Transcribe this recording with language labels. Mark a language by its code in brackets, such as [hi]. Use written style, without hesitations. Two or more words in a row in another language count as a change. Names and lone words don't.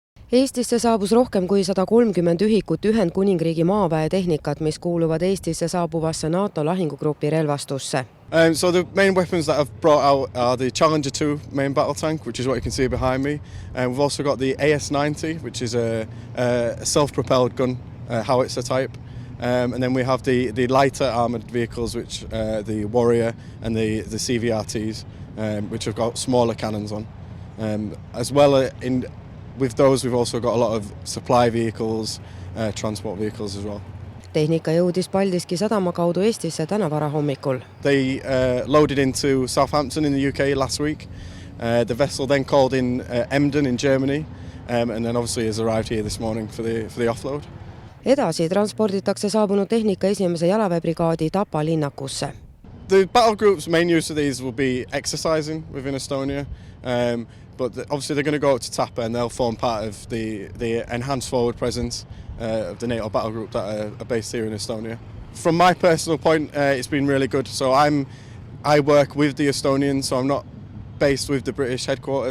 [et] Eestisse saabus rohkem kui 130 ühikut Ühendkuningriigi maaväe tehnikat, mis kuuluvad Eestisse saabuvasse NATO lahingugrupi relvastusse. [en] So the main weapons that I've brought out are the Challenger 2 main battle tank, which is what you can see behind me. We've also got the AS-90, which is a self-propelled gun howitzer type. And then we have the lighter armoured vehicles, which the Warrior and the CVRTs, which have got smaller cannons on. As well, with those we've also got a lot of supply vehicles, transport vehicles as well. [et] Tehnika jõudis Paldiski sadama kaudu Eestisse täna varahommikul. [en] They loaded into Southampton in the UK last week. The vessel then called in Emden in Germany, and then obviously has arrived here this morning for the offload. [et] Edasi transporditakse saabunud tehnika esimese jalaväebrigaadi Tapa linnakusse. [en] The battle group's main use of these will be exercising within Estonia, but obviously they're going to go out to Tapa and they'll form part of the enhanced forward presence of the NATO battle group that are based here in Estonia. From my personal point, it's been really good. So I work with the Estonians, so I'm not based with the British headquarters.